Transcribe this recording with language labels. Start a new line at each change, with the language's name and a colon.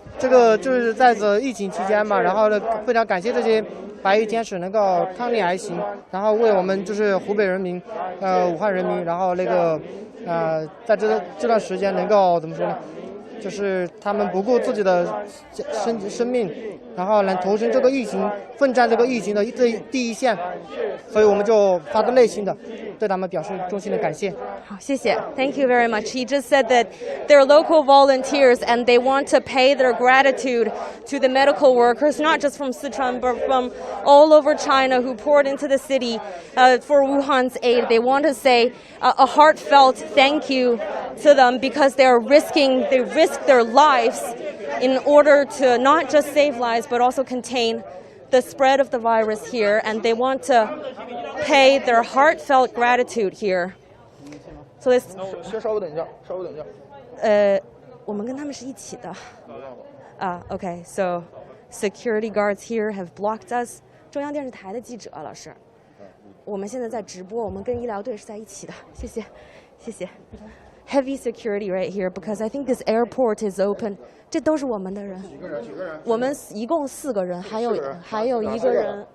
Chinese: 这个就是在这疫情期间嘛，然后呢，非常感谢这些白衣天使能够抗力而行，然后为我们就是湖北人民，武汉人民，然后那个在这段时间能够怎么说呢？就是他们不顾自己的生命，然后来投身这个疫情，奋战这个疫情的第一线，所以我们就发自内心的对他们表示衷心的感谢。好，谢谢
English: ，Thank you very much. He just said that they're local volunteers and they want to pay their gratitude to the medical workers, not just from Sichuan but from all over China who poured into the city for Wuhan's aid. They want to say a heartfelt thank you to them because they risk their lives in order to not just save lives but also contain the spread of the virus here, and they want to pay their heartfelt gratitude here. So this
Chinese: 稍微等一下。我们跟他们是一起的。
English: Okay, so security guards here have blocked us.
Chinese: 中央电视台的记者，老师，我们现在在直播，我们跟医疗队是在一起的。谢谢，谢谢。
English: Heavy security right here because I think this airport is open.
Chinese: 这都是我们的人。几个人？我们一共4个人，还有一个人。